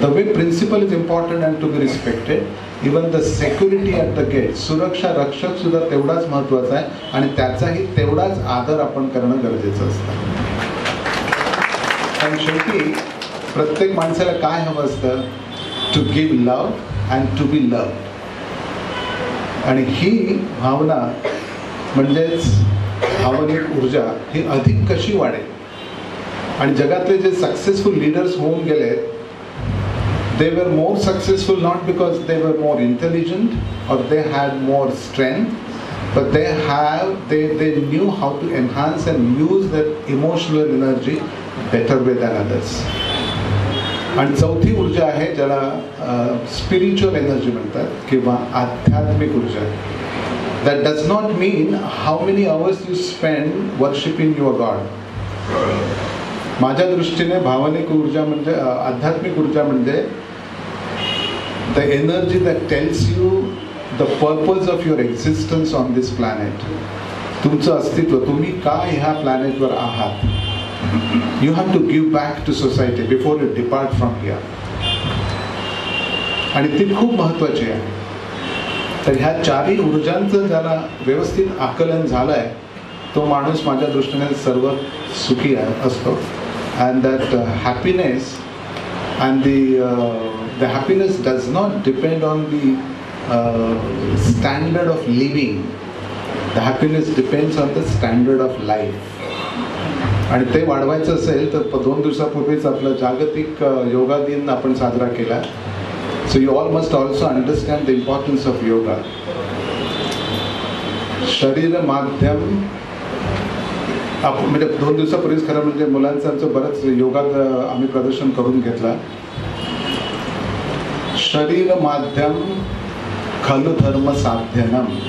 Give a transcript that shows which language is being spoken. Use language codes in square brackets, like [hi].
[en] The way principal is important and to be respected. Even the security at the gate, [mr] सुरक्षा रक्षक सुद्धा तेवढाच महत्त्वाचा आहे आणि त्याचाही तेवढाच आदर आपण करणं गरजेचं असतं. कारण शेवटी प्रत्येक माणसाला काय हवं असतं? [en] To give love and to be love. [mr] आणि ही भावना म्हणजेच भावनिक ऊर्जा ही अधिक कशी वाढेल. आणि जगातले जे सक्सेसफुल लीडर्स होऊन गेले, [en] they were more successful not because they were more intelligent or they had more strength, but they knew how to enhance and use that emotional energy better way than others. [mr] आणि चौथी ऊर्जा आहे ज्याला spiritual energy म्हणतात किंवा आध्यात्मिक ऊर्जा. [en] That does not mean how many hours you spend worshipping your god. [mr] माझ्या दृष्टीने भावनिक ऊर्जा म्हणजे [en] आध्यात्मिक ऊर्जा म्हणजे the energy that tells you the purpose of your existence on this planet. [mr] तुमचं अस्तित्व, तुम्ही का ह्या प्लॅनेटवर आहात. [en] You have to give back to society before you depart from here. [mr] आणि ती खूप महत्त्वाची आहे. तर ह्या चारही ऊर्जांचं ज्याला व्यवस्थित आकलन झालं आहे तो माणूस माझ्या दृष्टीने सर्व सुखी असतो. [en] And that happiness and the happiness does not depend on the standard of living. The happiness depends on the standard of life. [mr] आणि ते वाढवायचं असेल तर 2 दिवसापूर्वीच आपला जागतिक योगा दिन आपण साजरा केला. [en] So you all must also understand the importance of yoga. [mr] शरीर माध्यम म्हणजे 2 दिवसापूर्वीच खरं म्हणजे मुलांचं आमचं बरंच योगा आम्ही प्रदर्शन करून घेतला. [sa] शरीर माध्यम खलु धर्म साध्यनम.